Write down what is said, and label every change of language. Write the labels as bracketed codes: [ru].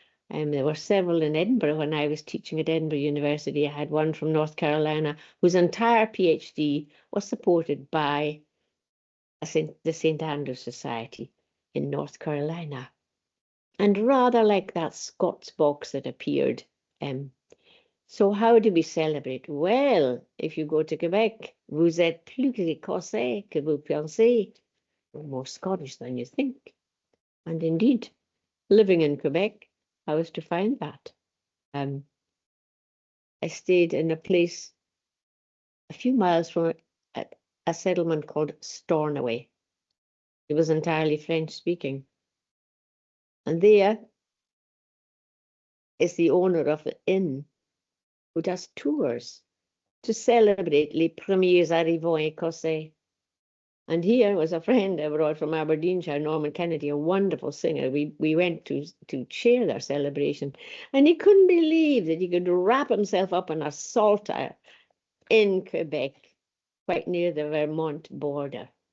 [en] There were several in Edinburgh when I was teaching at Edinburgh University. I had one from North Carolina whose entire PhD was supported by the St. Andrew Society in North Carolina. And rather like that Scots box that appeared. So how do we celebrate? Well, if you go to Quebec, [fr] vous êtes plus écossais que vous pensez. [en] More Scottish than you think. And indeed, living in Quebec, I was to find that. I stayed in a place a few miles from a settlement called Stornoway. It was entirely French speaking. And there is the owner of the inn who does tours to celebrate [fr] les premiers arrivants écossais. [en] And here was a friend I brought from Aberdeenshire, Norman Kennedy, a wonderful singer. We went to share their celebration, and he couldn't believe that he could wrap himself up in a Saltire in Quebec, quite near the Vermont border.